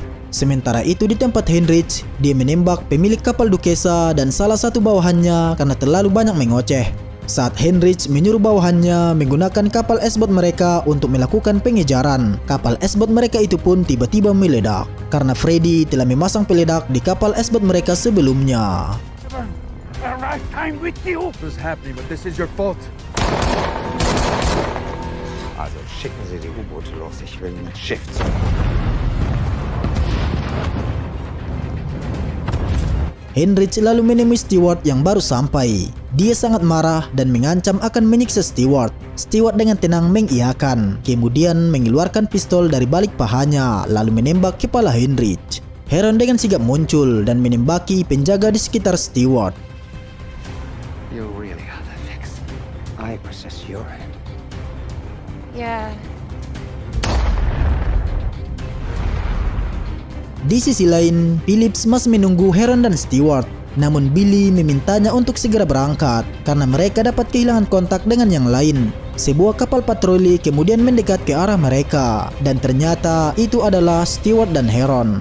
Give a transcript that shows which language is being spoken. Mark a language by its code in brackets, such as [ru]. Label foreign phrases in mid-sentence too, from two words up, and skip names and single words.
[id] Sementara itu di tempat Heinrich, dia menembak pemilik kapal Duquesa dan salah satu bawahannya karena terlalu banyak mengoceh. Saat Heinrich menyuruh bawahannya menggunakan kapal S-boat mereka untuk melakukan pengejaran, kapal S-boat mereka itu pun tiba-tiba meledak karena Freddy telah memasang peledak di kapal S-boat mereka sebelumnya. [de] Also schicken Sie die U-Boote los, ich will mit Schiff zurück. [id] Heinrich lalu menemui Stewart yang baru sampai. Dia sangat marah dan mengancam akan menyiksa Stewart. Stewart dengan tenang mengiyakan, kemudian mengeluarkan pistol dari balik pahanya lalu menembak kepala Heinrich. Heron dengan sigap muncul dan menembaki penjaga di sekitar Stewart. [en] You really are the fix. I possess your head. Yeah. [id] Di sisi lain, Phillips masih menunggu Heron dan Stewart. Namun Billy memintanya untuk segera berangkat karena mereka dapat kehilangan kontak dengan yang lain. Sebuah kapal patroli kemudian mendekat ke arah mereka dan ternyata itu adalah Stewart dan Heron.